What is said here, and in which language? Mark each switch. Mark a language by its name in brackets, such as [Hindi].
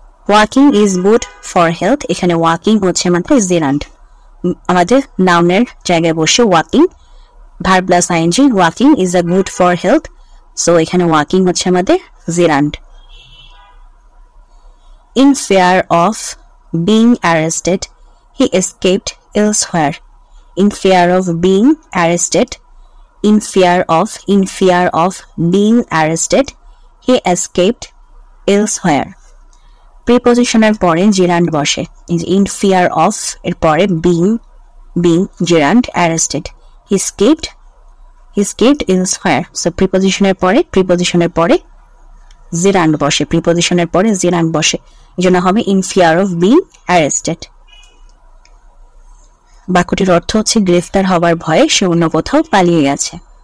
[English] walking is good for health, [Bangla] এখানে walking হচ্ছে আমাদের জেরান্ড, আমাদের নাউনের জায়গায় বসে walking, verb plus ING, [English] walking is a good for health, [Bangla] so এখানে ওয়াকিং হচ্ছে আমাদের gerund. [English] In fear of being arrested, he escaped elsewhere. In fear of being arrested, in fear of being arrested, he escaped elsewhere. Prepositioner পরে gerund বসে, in fear of এর পরে being gerund arrested, he escaped elsewhere. [Bangla] So prepositioner পরে জিরান্ড বসে, প্রিপজিশনের পরে জিরান্ড বসে, এই জন্য হবে [English] In fear of being arrested. [Bangla] বাক্যটির অর্থ হচ্ছে গ্রেফতার হবার ভয়ে সে অন্য কোথাও পালিয়ে গেছে।